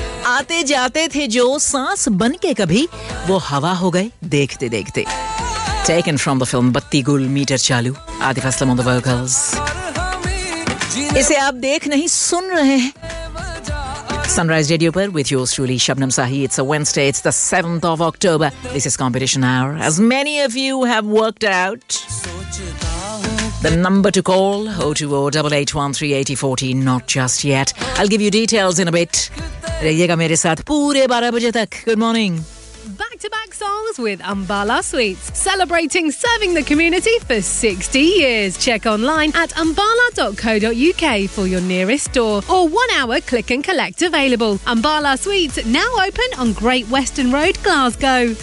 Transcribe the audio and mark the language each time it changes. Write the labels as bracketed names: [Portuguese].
[Hindi] आते जाते थे जो सांस बन के कभी, वो हवा हो गए देखते देखते। [English] Taken from the film Batti Gul Meter Chalu, Atif Aslam on the vocals. [Hindi] इसे आप देख नहीं सुन रहे हैं Sunrise Radio पर [English] with yours truly [Hindi] Shabnam Sahi. [English] It's a Wednesday, it's the 7th of October. This is competition hour. As many of you have worked out, the number to call 02088138040, not just yet. I'll give you details in a bit. [Hindi] रहिएगा मेरे साथ पूरे 12 बजे तक. [English] Good morning. Back to back songs with Ambala Sweets, celebrating serving the community for 60 years. Check online at ambala.co.uk for your nearest store or 1 hour click and collect available. Ambala Sweets now open on Great Western Road, Glasgow.